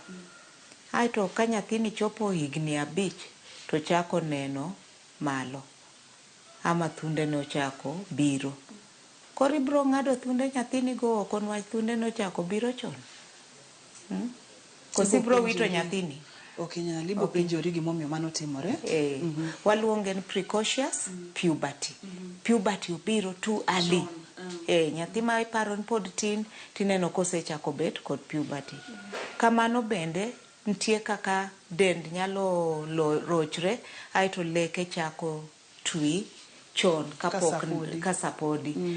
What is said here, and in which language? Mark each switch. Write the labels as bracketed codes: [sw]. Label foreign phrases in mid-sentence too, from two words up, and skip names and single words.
[luo] Aeto ka nyathini chopo higni 5 to chako neno malo, ama thunde nochako biro. Koro ibiro ng'ado thunde nyathini go oko niwach thunde nochako biro chon. Koso ibiro wito nyathini? Ok inyal, ibiro penjori gimomiyo mano timore. Waluonge ni [en] precocious puberty. Puberty obiro too early. [luo] Nyathi ma iparo ni pod tin tineno kosechako bet kod puberty. Kamano bende nitie kaka dend nyalo rochre, aeto leke chako twi chon kapok kasapodi.